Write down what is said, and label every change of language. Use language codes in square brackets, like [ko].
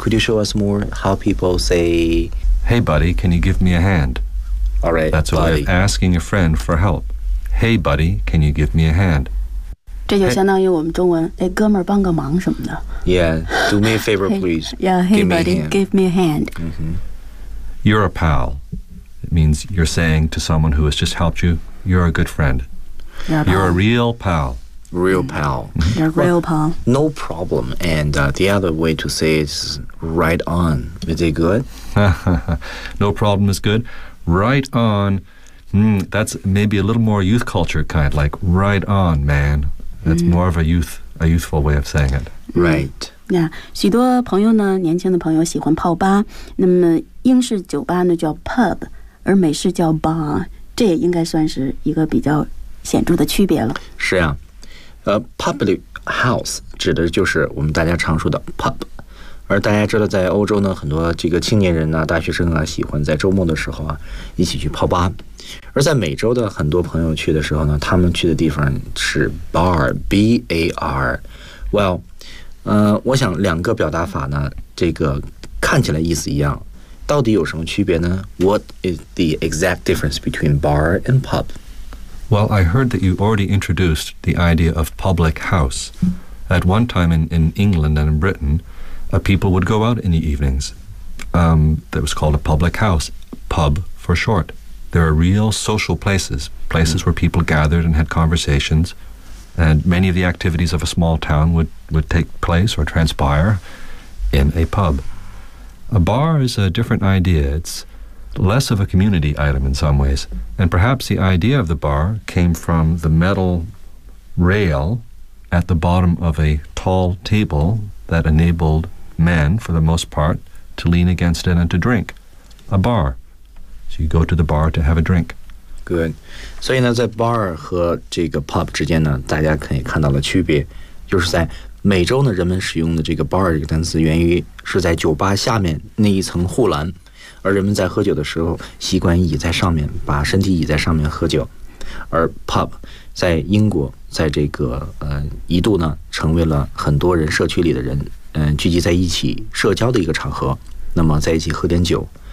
[en] Could you show us more how people say Hey buddy, can you give me a hand? All right, that's a way of asking a friend for help. Hey buddy, can you give me a hand? [zh] 这就相当于我们中文 hey, 哎哥们儿帮个忙什么的。 [en] Yeah, do me a favor please. Hey buddy, give me a hand. Mm-hmm. You're a pal. It means you're saying to someone who has just helped you, you're a good friend. You're a real pal. Real pal. You're a real pal. Well, no problem. And the other way to say it is right on. Is it good? No problem is good. Right on. That's maybe a little more youth culture kind, like right on, man. That's more of a youthful way of saying it. Right. Yeah. [zh] 许多朋友呢，年轻的朋友喜欢泡吧。那么英式酒吧呢叫 pub， 而美式叫 bar。这也应该算是一个比较显著的区别了。是啊。Public house 指的就是我们大家常说的 pub， 而大家知道在欧洲呢，很多这个青年人啊、大学生啊，喜欢在周末的时候啊一起去泡吧，而在美洲的很多朋友去的时候呢，他们去的地方是 bar， B-A-R。 Well， 我想两个表达法呢，这个看起来意思一样，到底有什么区别呢？ [en] What is the exact difference between bar and pub？ Well, I heard that you already introduced the idea of public house. At one time in England and in Britain, people would go out in the evenings. That was called a public house, pub for short. There are real social places, places where people gathered and had conversations, and many of the activities of a small town would take place or transpire in a pub. A bar is a different idea. It's less of a community item in some ways. And perhaps the idea of the bar came from the metal rail at the bottom of a tall table that enabled men, for the most part, to lean against it and to drink. A bar. So you go to the bar to have a drink. Good. [zh] 所以呢，在 bar 和这个 pub 之间呢，大家可以看到了区别，就是在美洲呢，人们使用的这个 bar 这个单词源于是在酒吧下面那一层护栏。而人们在喝酒的时候习惯倚在上面，把身体倚在上面喝酒，而 pub 在英国在这个一度呢成为了很多人社区里的人聚集在一起社交的一个场合，那么在一起喝点酒。